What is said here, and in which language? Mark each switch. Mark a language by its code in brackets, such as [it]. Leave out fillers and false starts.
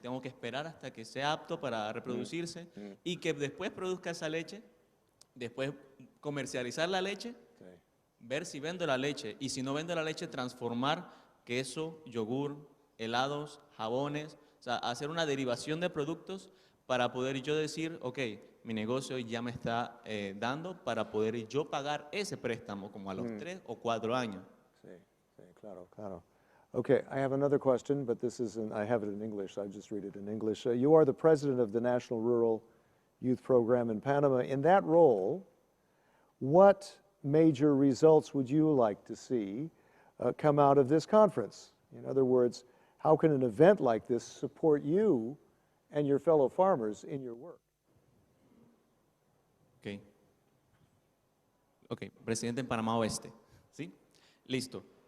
[es] Tengo que esperar hasta que sea apto para reproducirse y que después produzca esa leche, después comercializar la leche, ver si vendo la leche y si no vendo la leche, transformar queso, yogur, helados, jabones, o sea, hacer una derivación de productos para poder yo decir, ok, mi negocio ya me está dando para poder yo pagar ese préstamo como a los 3 o 4 años. Sí, sí, claro, claro. [en] Okay, I have another question, but I have it in English, so I'll just read it in English. You are the president of the National Rural Youth Program in Panama. In that role, what major results would you like to see come out of this conference? In other words, how can an event like this support you and your fellow farmers in your work? [es] Ok, presidente en Panamá Oeste, ¿sí? Listo.